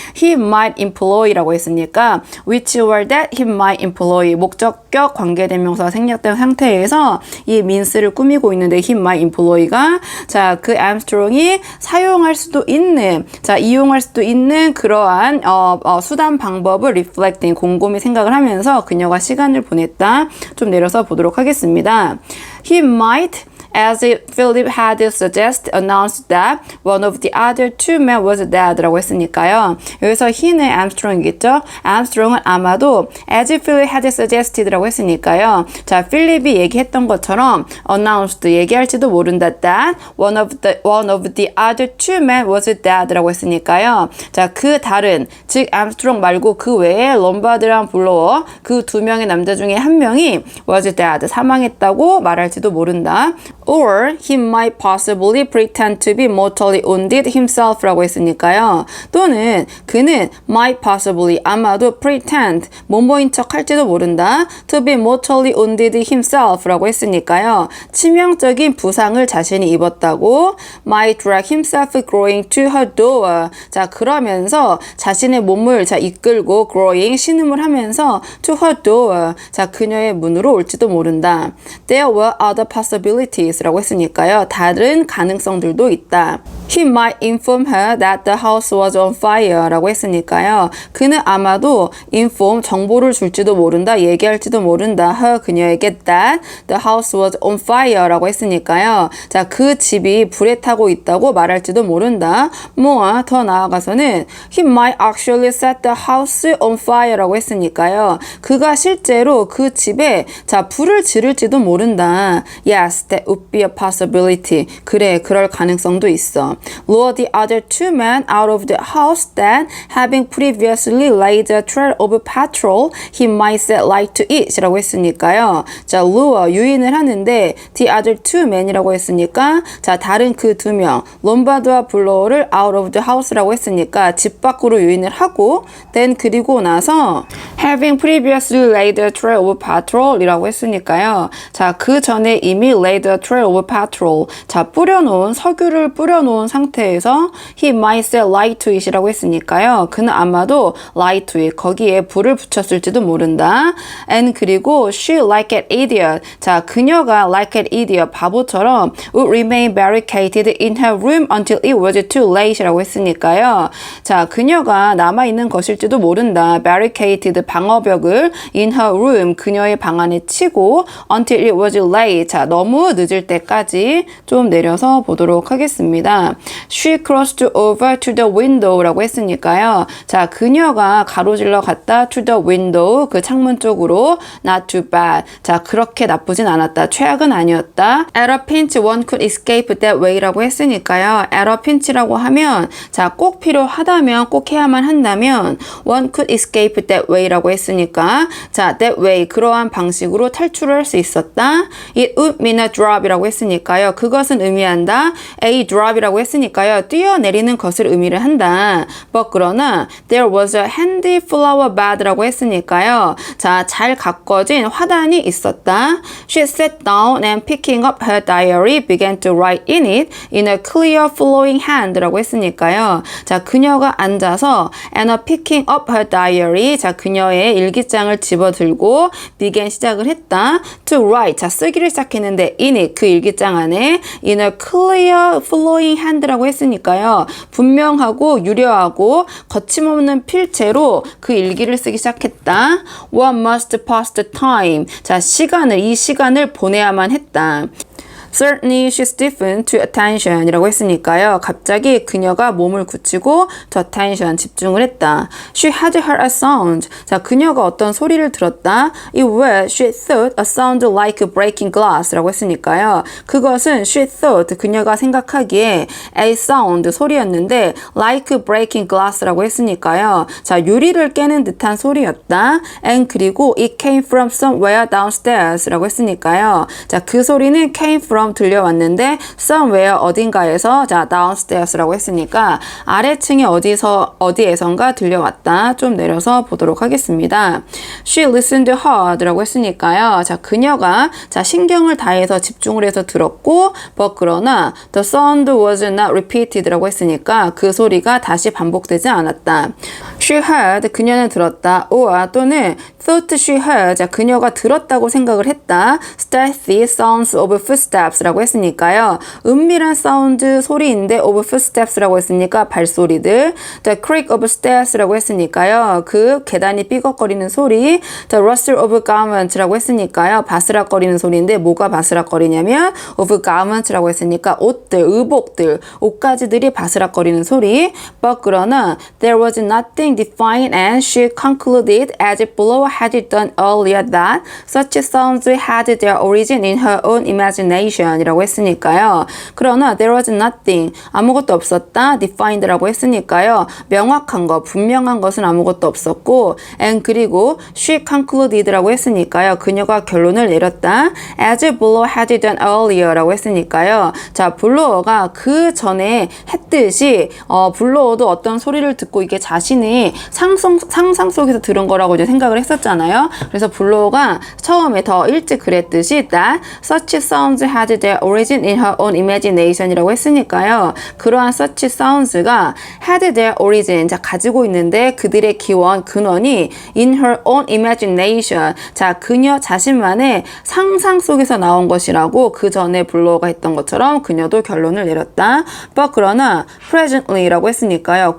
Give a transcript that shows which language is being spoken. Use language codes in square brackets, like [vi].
[en] He might employ [ko] 라고 했으니까 [en] which were that he might employ [ko] 목적격 관계대명사가 생략된 상태에서 이 means를 꾸미고 있는데 [en] he might employ [ko] 가 자, 그 암스트롱이 사용할 수도 있는 자, 이용할 수도 있는 그러한 수단 방법을 reflecting 곰곰이 생각을 하면서 그녀가 시간을 보냈다. 좀 내려서 보도록 하겠습니다. [en] He might as if Philip had suggested, announced that one of the other two men was dead [ko] 라고 했으니까요. 여기서 he는 암스트롱이겠죠? 암스트롱은 아마도 [en] as if Philip had suggested [ko] 라고 했으니까요. 자, 필립이 얘기했던 것처럼 [en] announced, [ko] 얘기할지도 모른다 [en] that one of the other two men was dead [ko] 라고 했으니까요. 자, 그 다른, 즉 암스트롱 말고 그 외에 롬바드랑 블로어 그 두 명의 남자 중에 한 명이 [en] was dead, [ko] 사망했다고 말할지도 모른다. [en] Or he might possibly pretend to be mortally wounded himself 라고 했으니까요. [ko] 또는 그는 [en] might possibly [ko] 아마도 pretend 뭐뭐인 척 할지도 모른다. [en] to be mortally wounded himself [ko] 라고 했으니까요. 치명적인 부상을 자신이 입었다고 [en] might drag himself going to her door. [ko] 자, 그러면서 자신의 몸을 자 이끌고 going 신음을 하면서 [en] to her door. [ko] 자, 그녀의 문으로 올지도 모른다. [en] There were other possibilities [ko] 라고 했으니까요. 다른 가능성들도 있다. [en] He might inform her that the house was on fire [ko] 라고 했으니까요. 그는 아마도 inform, 정보를 줄지도 모른다, 얘기할지도 모른다. [en] her, [ko] 그녀에게 [en] that the house was on fire [ko] 라고 했으니까요. 자, 그 집이 불에 타고 있다고 말할지도 모른다. [en] more, [ko] 더 나아가서는 [en] he might actually set the house on fire [ko] 라고 했으니까요. 그가 실제로 그 집에 자, 불을 지를지도 모른다. [en] Yes, that would be a possibility. [ko] 그래, 그럴 가능성도 있어. [en] Lure the other two men out of the house, then, having previously laid a trail of petrol, he might set light to it [ko] 라고 했으니까요. 자, lure, 유인을 하는데 [en] the other two men [ko] 이라고 했으니까 자, 다른 그 두 명, 롬바드와 블로어를 [en] out of the house [ko] 라고 했으니까 집 밖으로 유인을 하고 then 그리고 나서 [en] having previously laid a trail of petrol [ko] 이라고 했으니까요. 자, 그 전에 이미 [en] laid a trail of petrol, [ko] 자, 뿌려놓은 석유를 뿌려놓은 상태에서 [en] he might set light to it [ko] 이라고 했으니까요. 그는 아마도 [en] light to it, [ko] 거기에 불을 붙였을지도 모른다. [en] and 그리고 she like an idiot, [ko] 자, 그녀가 [en] like an idiot, [ko] 바보처럼 [en] would remain barricaded in her room until it was too late [ko] 라고 했으니까요. 자, 그녀가 남아있는 것일지도 모른다. barricaded, 방어벽을 [en] in her room, [ko] 그녀의 방 안에 치고 [en] until it was late, [ko] 자, 너무 늦을 때까지 좀 내려서 보도록 하겠습니다. [en] She crossed over to the window [ko] 라고 했으니까요. 자, 그녀가 가로질러 갔다 [en] to the window, [ko] 그 창문 쪽으로 [en] not too bad. [ko] 자, 그렇게 나쁘진 않았다. 최악은 아니었다. [en] At a pinch one could escape that way [ko] 라고 했으니까요. [en] At a pinch [ko] 라고 하면 자, 꼭 필요하다면, 꼭 해야만 한다면 [en] one could escape that way [ko] 라고 했으니까 자, [en] that way, [ko] 그러한 방식으로 탈출을 할 수 있었다. [en] It would mean a drop [ko] 이라고 했으니까요. 그것은 의미한다. [en] A drop [ko] 이라고 했으니까요. 뛰어내리는 것을 의미를 한다. [en] But 그러나 there was a handy flower bed [ko] 라고 했으니까요. 자, 잘 가꿔진 화단이 있었다. [en] She sat down and picking up her diary began to write in it in a clear flowing hand [ko] 라고 했으니까요. 자, 그녀가 앉아서 [en] and picking up her diary, [ko] 자, 그녀의 일기장을 집어들고 began 시작을 했다. [en] to write, [ko] 자, 쓰기를 시작했는데 [en] in it, [ko] 그 일기장 안에 [en] in a clear flowing hand [ko] 라고 했으니까요. 분명하고 유려하고 거침없는 필체로 그 일기를 쓰기 시작했다. [en] One must pass the time. [ko] 자, 이 시간을 보내야만 했다. [en] Certainly she stiffened to attention [ko] 이라고 했으니까요. 갑자기 그녀가 몸을 굳히고 [en] to attention, [ko] 집중을 했다. [en] She had heard a sound. [ko] 자, 그녀가 어떤 소리를 들었다. [en] It was, she thought, a sound like breaking glass [ko] 라고 했으니까요. [en] 그것은 she thought, [ko] 그녀가 생각하기에 [en] a sound, 소리였는데 like breaking glass [ko] 라고 했으니까요. 자, 유리를 깨는 듯한 소리였다. [en] And 그리고 it came from somewhere downstairs [ko] 라고 했으니까요. 자, 그 소리는 [en] came from [ko] from 들려왔는데 somewhere 어딘가에서 자 downstairs라고 했으니까 아래층에 어디에선가 들려왔다. 좀 내려서 보도록 하겠습니다. [en] She listened hard라고 했으니까요. [ko] 자 그녀가 자 신경을 다해서 집중을 해서 들었고 but 그러나 [en] the sound was not repeated [ko] 라고 했으니까 그 소리가 다시 반복되지 않았다. [en] She heard [ko] 그녀는 들었다. or 또는 [en] thought she heard [ko] 자 그녀가 들었다고 생각을 했다. [en] stealthy sounds of footsteps [ko] 라고 했으니까요. 은밀한 사운드 소리인데 [en] of footsteps [ko] 라고 했으니까 발소리들. [en] The creak of stairs [ko] 라고 했으니까요. 그 계단이 삐걱거리는 소리. [en] The rustle of garments [ko] 라고 했으니까요. 바스락거리는 소리인데 뭐가 바스락거리냐면 [en] of garments [ko] 라고 했으니까 옷들, 의복들, 옷가지들이 바스락거리는 소리. [en] But 그러나 there was nothing defined and she concluded as below had done earlier that such sounds had their origin in her own imagination [ko] 이라고 했으니까요. 그러나 [en] there was nothing [ko] 아무것도 없었다. defined라고 했으니까요. 명확한 것, 분명한 것은 아무것도 없었고 and 그리고 [en] she concluded [ko] 라고 했으니까요. 그녀가 결론을 내렸다. [en] as below had done earlier [ko] 라고 했으니까요. 자, 블로어가 그 전에 했듯이 블로어도 어떤 소리를 듣고 이게 자신의 상상 속에서 들은 거라고 이제 생각을 했었잖아요. 그래서 블로어가 처음에 더 일찍 그랬듯이 [en] that such sounds had their origin in her own imagination [ko] 이라고 했으니까요. 그러한 [en] such sounds [ko] 가 [en] had their origin [ko] 자 가지고 있는데 그들의 근원이 [en] in her own imagination [ko] 자 그녀 자신만의 상상 속에서 나온 것이라고 그 전에 블로어가 했던 것처럼 그녀도 결론을 내렸다. but 그러나 presently라고 했으니까요.